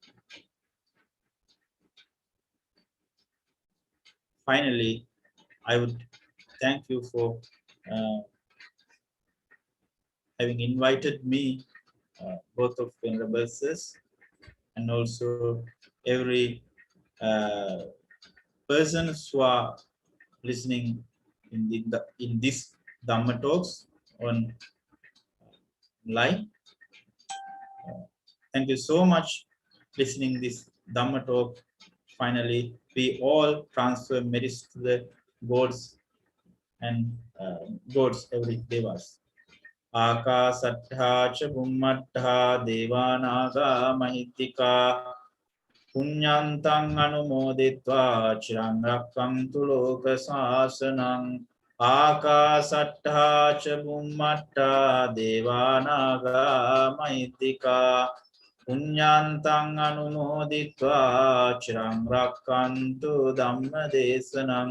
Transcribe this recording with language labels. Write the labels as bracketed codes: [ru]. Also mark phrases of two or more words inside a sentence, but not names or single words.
[en] Finally, I would thank you for uh, having invited me, both of Venerable Sirs, and also every uh, persons who are listening in this Dhamma talks on live. Thank you so much listening this Dhamma talk. Finally, we all transfer merits to the gods and gods every devas. [pi] Akasattha cha bhummattha devanaga mahittika punyantang anumoditva chirang rakkantu loka sasanang. Akasattha cha bhummattha devanaga mahittika punyantang anumoditva chirang rakkantu dhamma desanam.